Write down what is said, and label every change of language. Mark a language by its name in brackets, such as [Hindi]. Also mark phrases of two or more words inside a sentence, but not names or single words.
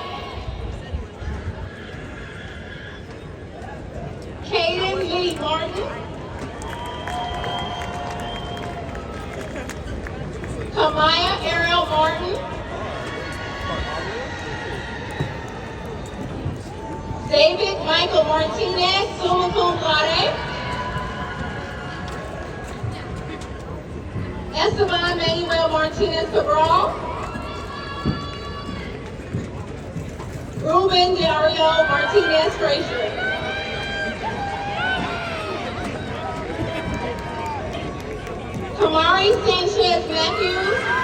[English] Kaden Lee Martin. Kamaya Ariel Martin. David Michael Martinez, summa cum laude. Esteban Manuel Martinez Cabral. Ruben Dario Martinez Frazier. Kamari Sanchez Matthews.